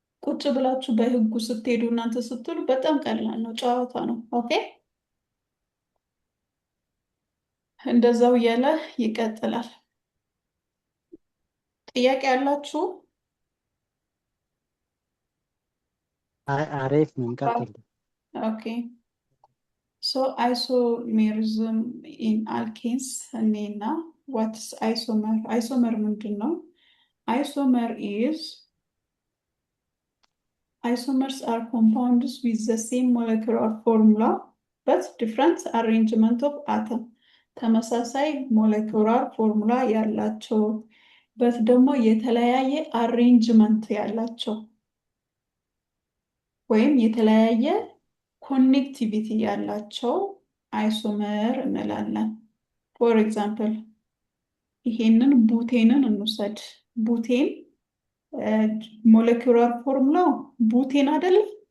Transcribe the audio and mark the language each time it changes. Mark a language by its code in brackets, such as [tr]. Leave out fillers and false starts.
[am] ቁጭ ብላችሁ በህጉ ስትሄዱ እናንተ ስትሉ በጣም ቀላል ነው፣ ጨዋታ ነው። ኦኬ እንደዛው እያለ ይቀጥላል። ጥያቄ ያላችሁ? አሪፍ ነው፣ እንቀጥል። [en] ኦኬ አይሶሜሪዝም ኢን አልኬንስ እኔና ዋትስ አይሶመር? [am] አይሶመር ምንድን ነው? [en] አይሶመር ኢዝ isomers are compounds with the same molecular formula but different arrangement of atom. [am] ተመሳሳይ ሞለኪውላር ፎርሙላ ያላቸው በት ደግሞ የተለያየ አሬንጅመንት ያላቸው ወይም የተለያየ ኮኔክቲቪቲ ያላቸው አይሶመር እንላለን። ፎር ኤግዛምፕል ይሄንን ቡቴንን እንውሰድ። ቡቴን ሞለኪውላር ፎርሙላው ቡቴን አይደለም?